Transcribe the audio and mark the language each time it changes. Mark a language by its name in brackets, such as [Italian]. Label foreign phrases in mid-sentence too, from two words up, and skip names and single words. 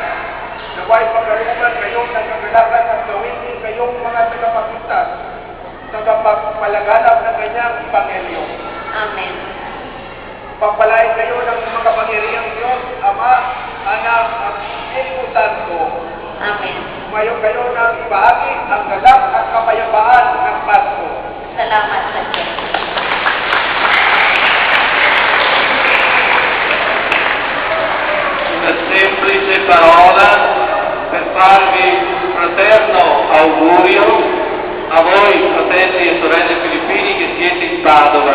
[Filipino] Naway pagkaruman kayo ng kagalakan at gawin din kayong mga tagapagligtas sa pagpalaganap ng kanyang Ebanghelyo. Amen. Pagpalain kayo ng mga kapangyarihang Diyos, Ama, Anak at Espiritu Santo. Amen. Tumayo kayo ng ibahagi ang galak at kapayapaan ng Pasko. Salamat sa Diyos. [Italian] Una semplice parola per farvi un fraterno augurio a voi fratelli e sorelle filippini che siete in Padova.